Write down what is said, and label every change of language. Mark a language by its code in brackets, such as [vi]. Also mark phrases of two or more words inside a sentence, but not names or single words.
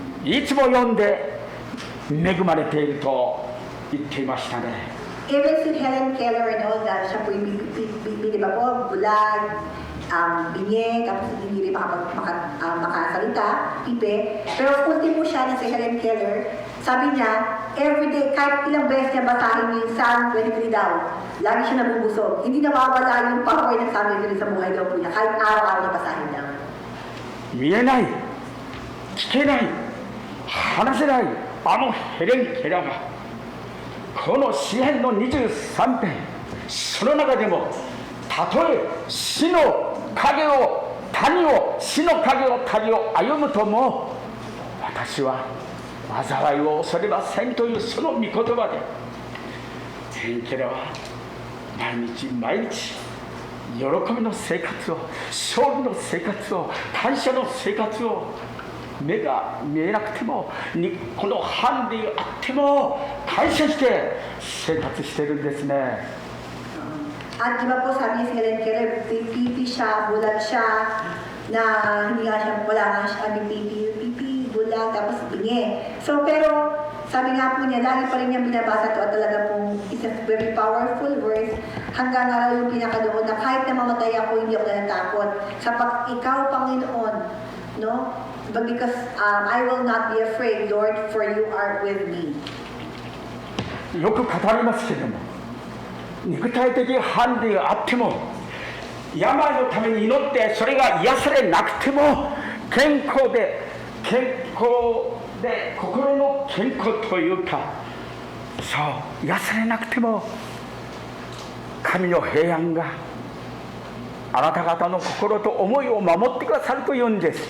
[ja] いつも読んで恵まれていると言っていましたね。 [tl] Even si Helen Keller, no, na siya po yung di ba po, bulag, binye, tapos hindi rin makasalita, pipe. Pero ultimo siya na si Helen Keller, sabi niya, everyday, kahit ilang beses niya basahin yung Psalm 23 daw, lagi siya nabubusog. Hindi nawawala yung power ng Psalm 23 sa buhay daw po niya, kahit araw-araw na basahin daw. [ja] 見えない、聞けない、話せない、あのヘレン・ケラーがこの詩編の23編、その中でもたとえ死の影を谷を死の影を谷を歩むとも私は災いを恐れませんというその御言葉でヘレン・ケラーは毎日毎日喜びの生活を、勝利の生活を、感謝の生活を、目が見えなくてもこのハンディがあっても感謝して生活してるんですね。 [tl] At di ba po sabi ni Helen Keller, pipi siya, bulag siya, na hindi nga siya, wala nga siya, pipi, bulag, tapos bingi. So pero, sabi nga po niya, lagi pa rin niyang binabasa to at talaga pong [en] it's a very powerful verse. [tl] Hanggang nga yung pinakadoon na kahit na mamatay ako, hindi ako natatakot. Sapag ikaw, Panginoon, no? [en] But because I will not be afraid, Lord, for you are with me. [ja] よく語りますけれども、肉体的ハンディがあっても病のために祈ってそれが癒されなくても健康で心の健康というか、そう癒されなくても神の平安があなた方の心と思いを守ってくださるというんです。